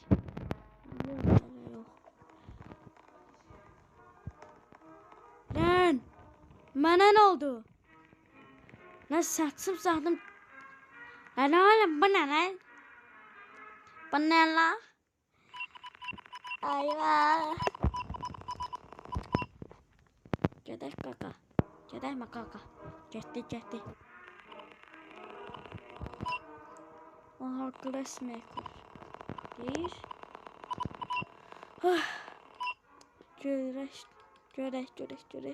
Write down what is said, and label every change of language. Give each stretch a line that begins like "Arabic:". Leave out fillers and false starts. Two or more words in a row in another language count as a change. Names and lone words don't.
Turkish: Yok. Lan!
Azerbaijani: Mənə ne oldu? Lan saçım.
Turkish: Lan oğlum bu ne lan? Bu ne lan? Ayva.
Azerbaijani: Gedək kaka. Gedəkmə kaka. Getdi. Aha, Glassmaker. Deyir. Görək.